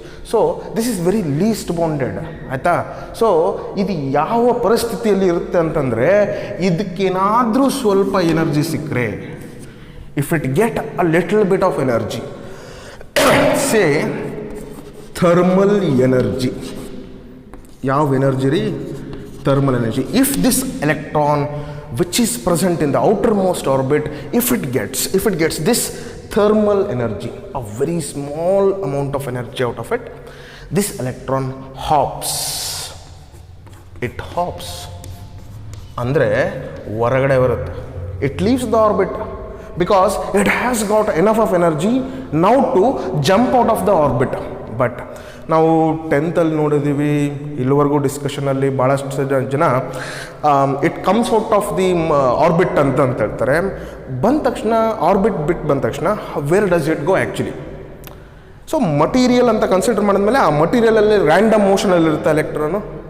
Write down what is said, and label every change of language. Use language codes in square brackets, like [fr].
[en] So this is very least bounded. ಆಯಿತಾ? [kn] So ಇದು ಯಾವ ಪರಿಸ್ಥಿತಿಯಲ್ಲಿ ಇರುತ್ತೆ ಅಂತಂದರೆ, ಇದಕ್ಕೇನಾದರೂ ಸ್ವಲ್ಪ ಎನರ್ಜಿ ಸಿಕ್ಕರೆ, [en] If it get a little bit of energy, say thermal energy. [kn] ಯಾವ ಎನರ್ಜಿ ರೀ? thermal energy. [en] If this electron which is present in the outermost orbit, if it gets this thermal energy, a very small amount of energy out of it, this electron hops. It hops. [kn] Andre ಹೊರಗಡೆ ಬರುತ್ತೆ. [en] It leaves the orbit because it has got enough of energy now to jump out of the orbit. [kn] But ನಾವು 10th ನೋಡಿದ್ದೀವಿ, ಇಲ್ಲಿವರೆಗೂ ಡಿಸ್ಕಷನಲ್ಲಿ ಭಾಳಷ್ಟು ಜನ [en] it comes out of the orbit [kn] ಅಂತ ಹೇಳ್ತಾರೆ. ಬಂದ ತಕ್ಷಣ ಆರ್ಬಿಟ್ ಬಿಟ್ಟು ಬಂದ ತಕ್ಷಣ [en] Where does it go actually? [kn] So material ಅಂತ ಕನ್ಸಿಡರ್ ಮಾಡಿದ್ಮೇಲೆ ಆ ಮಟೀರಿಯಲಲ್ಲಿ ರ್ಯಾಂಡಮ್ ಮೋಷನಲ್ಲಿರುತ್ತೆ ಎಲೆಕ್ಟ್ರಾನು.